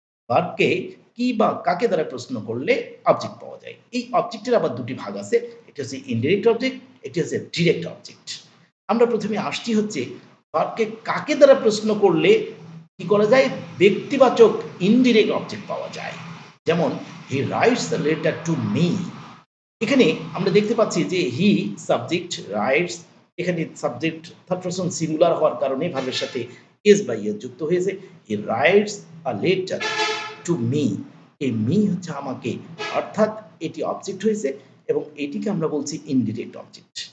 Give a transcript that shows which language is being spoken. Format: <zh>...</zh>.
<bn>ভার্বকে কি বা কাকে দ্বারা প্রশ্ন করলে অবজেক্ট পাওয়া যায়। এই অবজেক্টের আবার ২ টি ভাগ আছে। একটি হচ্ছে ইনডিরেক্ট অবজেক্ট, একটি হচ্ছে ডিরেক্ট অবজেক্ট। আমরা ১ম এ আসছি হচ্ছে ভার্বকে কাকে দ্বারা প্রশ্ন করলে কি করা যায়? ব্যক্তিবাচক ইনডিরেক্ট অবজেক্ট পাওয়া যায়।</bn> <en>যেমন "he writes a letter to me."</en> <bn>এখানে আমরা দেখতে পাচ্ছি যে হি সাবজেক্ট, রাইটস এখানে সাবজেক্ট থার্ড পারসন সিঙ্গুলার হওয়ার কারণে ভার্বের সাথে এস বা ইএস যুক্ত হয়েছে।</bn> <en>He writes a letter to me.</en> <bn>এই মি হচ্ছে আমাকে, অর্থাৎ এটি অবজেক্ট হয়েছে এবং এটিকে আমরা বলছি ইনডিরেক্ট অবজেক্ট।</bn>